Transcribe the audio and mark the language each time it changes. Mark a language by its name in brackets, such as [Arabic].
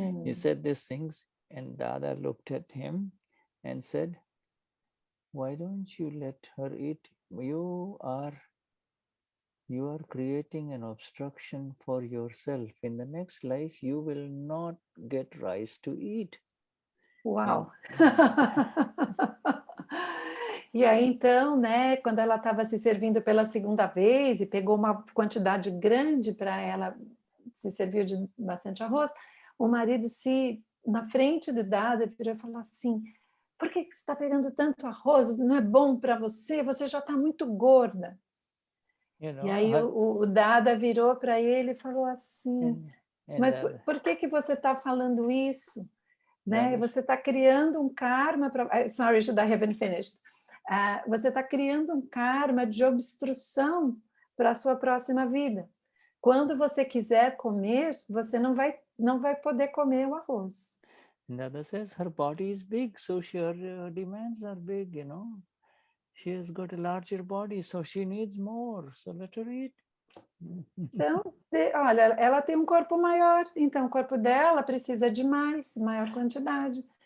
[English] He said these things, and Dada looked at him and said, why don't you let her eat? You are creating an obstruction for yourself. In the next life, you will not get rice to eat. Uau! [Portuguese] E aí, então, né, quando ela estava se servindo pela segunda vez e pegou uma quantidade grande para ela, se serviu de bastante arroz, o marido na frente do Dada, virou e falou assim, por que você está pegando tanto arroz? Não é bom para você? Você já está muito gorda. E aí o Dada virou para ele e falou assim, mas por que você está falando isso? Né? Você está criando um karma para... [English] Sorry, I haven't finished. [Portuguese] Você está criando um karma de obstrução para a sua próxima vida. Quando você quiser comer, você não vai poder comer o arroz. [English] Dada says her body is big, so her demands are big, you know. She has got a larger body, so she needs more, so let her eat. [Portuguese] Então, olha, ela tem um corpo maior, então o corpo dela precisa de maior quantidade.